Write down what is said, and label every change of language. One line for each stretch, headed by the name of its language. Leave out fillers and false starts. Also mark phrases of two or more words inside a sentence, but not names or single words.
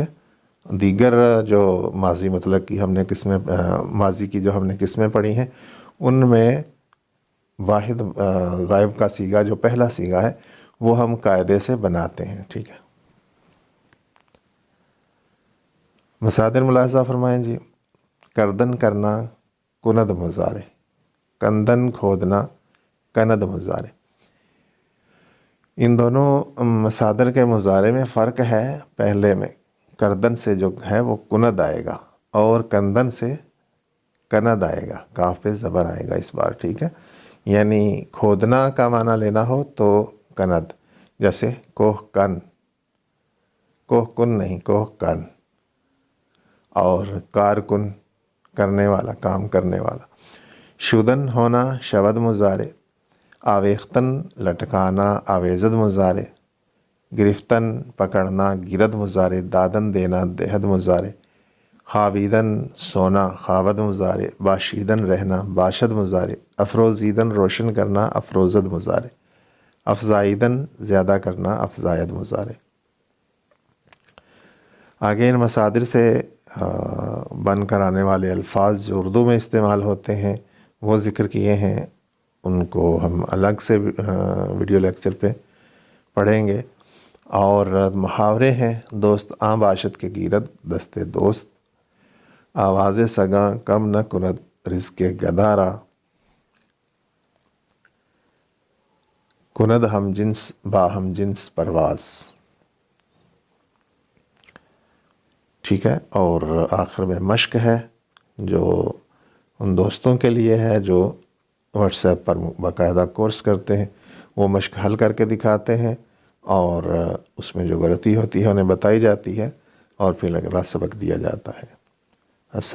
Urdu: دیگر جو ماضی مطلق کی ہم نے قسمیں، ماضی کی جو ہم نے قسمیں پڑھی ہیں، ان میں واحد غائب کا صیغہ جو پہلا صیغہ ہے وہ ہم قاعدے سے بناتے ہیں، ٹھیک ہے۔ مصادر ملاحظہ فرمائیں جی۔ کردن کرنا کند مضارع، کندن کھودنا کند مضارع۔ ان دونوں مصادر کے مضارع میں فرق ہے۔ پہلے میں کردن سے جو ہے وہ کند آئے گا، اور کندن سے کند آئے گا، کاف پہ زبر آئے گا اس بار، ٹھیک ہے۔ یعنی کھودنا کا معنی لینا ہو تو کند، جیسے
Persian: کوہ کن، کوہ کن
Urdu: نہیں،
Persian: کوہ کن،
Urdu: اور کارکن کرنے والا، کام کرنے والا۔ شدن ہونا شود مضارع، آویختن لٹکانا آویزد مضارع، گرفتن پکڑنا گرد مضارع، دادن دینا دہد مضارع، خوابیدن سونا خوابد مضارع، باشیدن رہنا باشد مضارع، افروزیدن روشن کرنا افروزد مضارع، افزائیدن زیادہ کرنا افزاید مضارع۔ آگے ان مصادر سے بن کر آنے والے الفاظ جو اردو میں استعمال ہوتے ہیں وہ ذکر کیے ہیں، ان کو ہم الگ سے
English: video lecture
Urdu: پہ پڑھیں گے۔ اور محاورے ہیں،
Persian: دوست آں باشد کے گیرد دست دوست، آواز سگاں کم نہ کند رزق گدارا، کند ہم جنس با ہم جنس پرواز،
Urdu: ٹھیک ہے۔ اور آخر میں مشق ہے جو ان دوستوں کے لیے ہے جو واٹس ایپ پر باقاعدہ کورس کرتے ہیں، وہ مشق حل کر کے دکھاتے ہیں، اور اس میں جو غلطی ہوتی ہے انہیں بتائی جاتی ہے، اور پھر اگلا سبق دیا جاتا ہے۔